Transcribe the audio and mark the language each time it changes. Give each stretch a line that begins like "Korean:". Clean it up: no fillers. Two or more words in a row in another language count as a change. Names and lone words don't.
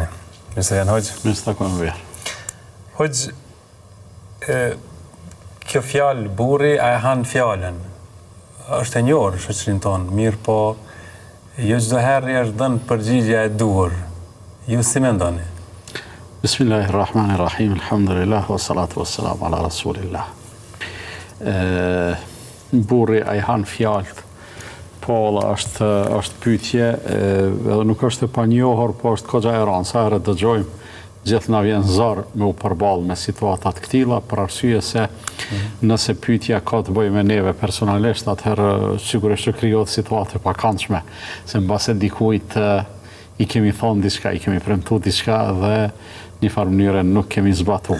Albanian: Mirë se vjen hoxh. Mirë se takojmë vjen. Hoxh, kjo fjalë burri a e han fjalën? Është e njohur në shoqërinë tonë, mirë po jo çdo herë është dhënë përgjigjja e duhur. Ju si mendoni?
Arabic: بسم الله الرحمن الرحيم، الحمد لله، والصلاة والسلام على رسول الله.
Albanian: Burri a i han fjallët, po është pyetje, edhe nuk është e panjohur, po është kogja e rëndë, sa herë dëgjojmë, gjithë na vjen zor me u përballë me situatat këtilla, për arsye se nëse pyetja ka të bëjë me neve personalisht, atëherë sigurisht që krijohet situatë e pakëndshme, se mbase dikujt i kemi thonë diçka, i kemi premtuar diçka dhe një farë mënyre nuk kemi zbatuar.